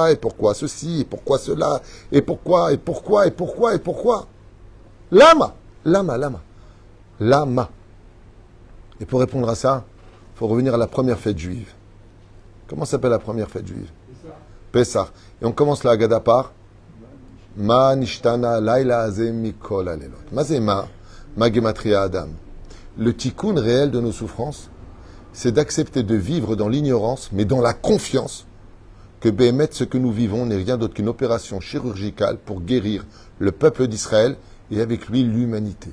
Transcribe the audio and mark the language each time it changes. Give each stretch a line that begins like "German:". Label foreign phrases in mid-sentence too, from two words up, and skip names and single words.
French: Et pourquoi ceci? Et pourquoi cela? Et pourquoi? Et pourquoi? Et pourquoi? Et pourquoi? Lama! Et pour répondre à ça, il faut revenir à la première fête juive. Comment s'appelle la première fête juive? Pessah. Et on commence la Haggadah par
Hebrew: מה נשתנה הלילה הזה מכל הלילות.
French: Ma c'est ma? Magematria Adam. Le tikkun réel de nos souffrances, c'est d'accepter de vivre dans l'ignorance, mais dans la confiance que Béhémet, ce que nous vivons, n'est rien d'autre qu'une opération chirurgicale pour guérir le peuple d'Israël et avec lui l'humanité.